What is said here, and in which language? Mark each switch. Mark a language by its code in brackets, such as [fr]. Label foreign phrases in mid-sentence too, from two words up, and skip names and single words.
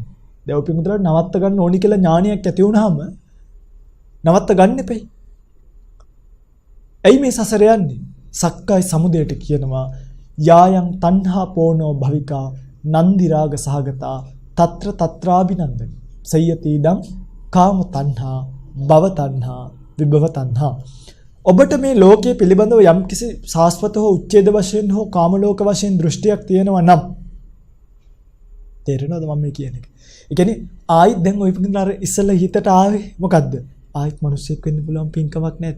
[si] දැන් ඔය පින්තුල්ලා නවත්ත ගන්න ඕනි කියලා ඥානයක් ඇති වුනහම නවත්ත ගන්න එපයි. ඇයි මේ සසර යන්නේ? සක්කාය සමුදයට කියනවා [pi] යායන් තණ්හා පෝනෝ භවිකා නන්දි රාග සහගතා తත්‍ර తත්‍රාබිනන්දනි සයති ඉදං කාම තණ්හා භව තණ්හා විභව තණ්හා. [si] ඔබට මේ ලෝකයේ පිළිබඳව යම්කිසි සාස්වත හෝ උච්ඡේද වශයෙන් හෝ කාම ලෝක වශයෙන් දෘෂ්ටියක් තියෙනවා නම් තේරෙනවද මම මේ කියන එක? ඒ කියන්නේ ආයිත් දැන් ඔය පිටින් අර ඉස්සලා හිතට ආවේ මොකද්ද? ආයිත් මිනිස්සෙක් වෙන්න පුළුවන් පින්කමක් නැද්ද?